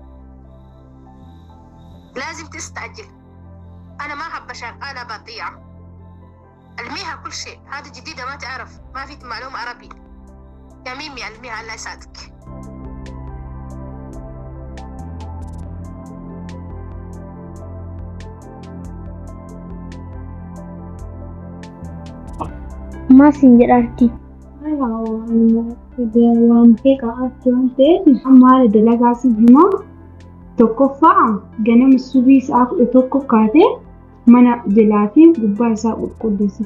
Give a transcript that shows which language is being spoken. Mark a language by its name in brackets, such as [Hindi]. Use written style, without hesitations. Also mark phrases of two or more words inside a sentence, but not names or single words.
[Arabic] لازم تستعجل أنا ما أحب شغالة بطيئة ألميها كل شيء هذا جديدة ما تعرف ما في معلومة عربي يا ميمي ألميها الله يسعدك [Oromo] Maasin jedhaarti. Waan beekaa waan ta'eef amma haala dalagaa siif himaa tokkoffaa ganama subii sa'a 11 kaatee mana jalaa fi gubbaa isaa qulqulleessite.